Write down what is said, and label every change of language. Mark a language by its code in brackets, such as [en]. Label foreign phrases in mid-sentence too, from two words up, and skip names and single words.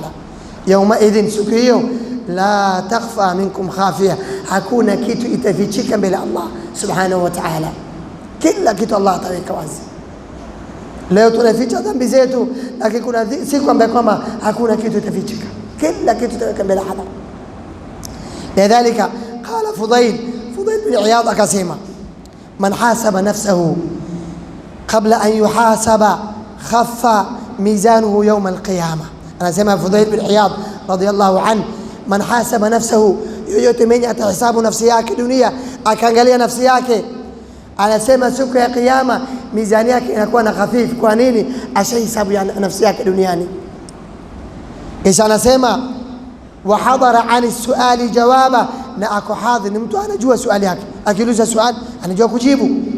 [ar] يومئذ, [sw] siku hiyo [ar] لا تخفى منكم خافية, [sw] hakuna kitu itafichika mbele [ar] الله سبحانه وتعالى, [sw] kila kitu Allah ataweka wazi. Leo tunaficha dhambi zetu, lakini kuna siku ambayo kwamba hakuna kitu itafichika, kila kitu itaweka mbele Allah. [ar] لذلك قال فضيل بن عياض akasema من حاسب نفسه قبل أن يحاسب خف ميزانه يوم القيامة. [sw] Anasema Fudail bin Iyad [ar] رضي الله عنه, من حاسب نفسه, [sw] yoyote mwenye atahesabu nafsi yake dunia, akaangalia nafsi yake, anasema siku ya kiyama mizani yake inakuwa na hafifu. Kwa nini? Ashahesabu ya nafsi yake duniani. Kisha anasema [ar] وأحضر عن السؤال جوابا, [sw] na ako hadhi, ni mtu anajua swali yake, akiuliza swali anajua kujibu.